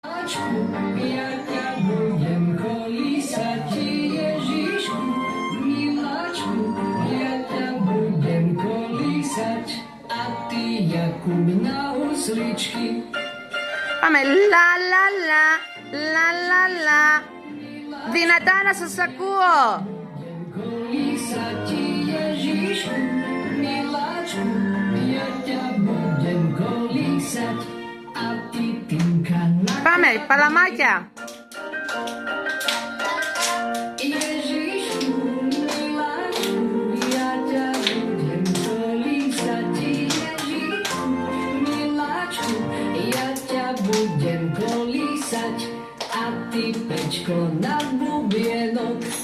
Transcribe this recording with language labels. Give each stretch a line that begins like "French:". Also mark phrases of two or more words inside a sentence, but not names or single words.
Slovak: miláčku, ja ťa budem kolísať, Ježišku, miláčku, ja ťa budem kolísať, a ty Jakub na husličky.
Greek: Πάμε λα λα λα, λα λα λα. Δυνατά να σας ακούω.
Slovak: Kolísať, Ježišku, miláčku, ja ťa budem kolísať, a ty Tinka na...
Greek: Πάμε, παλαμάκια.
Slovak: Ježišku, miláčku, ja ťa budem kolísať, Ježišku, miláčku, ja ťa budem kolísať, a ty pečko na bubienok.